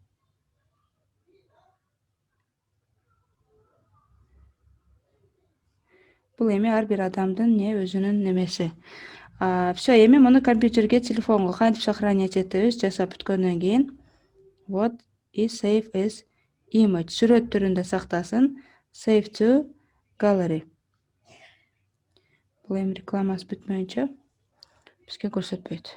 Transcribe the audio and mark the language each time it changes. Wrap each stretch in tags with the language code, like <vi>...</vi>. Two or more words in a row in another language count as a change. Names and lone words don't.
<ky>Бул эми ар бир адамдын өзүнүн немеси. Всё, эми муну компьютерге, телефонго кантип сохранять этебиз? Жасап бүткөндөн кийин</ky> <ru>вот и</ru> <en>save as image</en> <ky>сүрөт түрүндө сактасын.</ky> <en>Save to gallery.</en> <ky>Бул эми рекламасы бүтмөйүнчө бизге көрсөтпөйт.</ky>